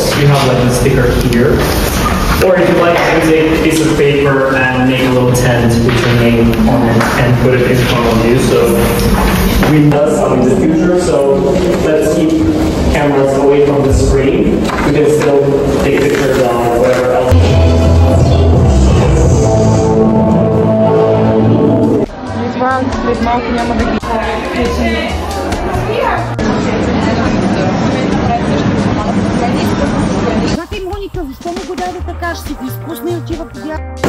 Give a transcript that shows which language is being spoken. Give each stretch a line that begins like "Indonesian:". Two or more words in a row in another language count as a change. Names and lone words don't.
English: You have like a sticker here. Or if you like to take a piece of paper and make a little tent with your name on it and put it in front of you. So we know in the future, so let's keep cameras away from the screen. We can still take pictures on whatever else.
Bulgarian: След малко няма да ги Чакай, Моника, защо не го даде така? Ще си го изпусне и отива по дял.